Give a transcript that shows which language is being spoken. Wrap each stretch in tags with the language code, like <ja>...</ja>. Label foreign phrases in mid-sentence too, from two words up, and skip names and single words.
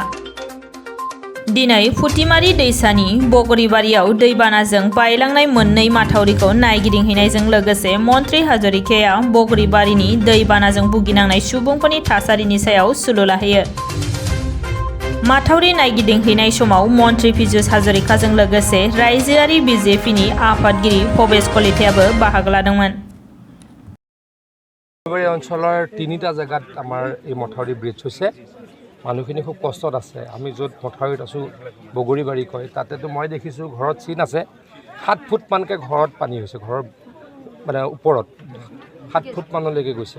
<brx>दिनै फुटिमारि दैसानि बगरीबारियाव दैबानाजों बायलांनाय मोननै माथावरिखौ नायगिदिंहैनायजों लोगोसे मन्त्री हाजरिकाया बगरीबारिनि दैबानाजों भुगिनांनाय सुबुंफोरनि थासारिनि सायाव सुलु लाहैयो। माथावरि नायगिदिंहैनाय समाव मन्त्री पीयूष हाजरिकाजों लोगोसे रायजोआरि बिजेपिनि आफादगिरि भवेश कलितायाबो बाहागो लादोंमोन।</brx> <as>অঞ্চলৰ তিনিটা জায়গাত আমাৰ এই মথাউৰি ব্ৰিজ হৈছে। মানুহখিনি খুব কষ্টত আছে। আমি য'ত মথাউৰিত আছোঁ বগৰীবাৰী কয়, তাতেতো মই দেখিছোঁ ঘৰত চিন আছে 7 ফুট মানকৈ ঘৰত পানী হৈছে, ঘৰৰ মানে ওপৰত 7 ফুট মানলৈকে গৈছে।</as>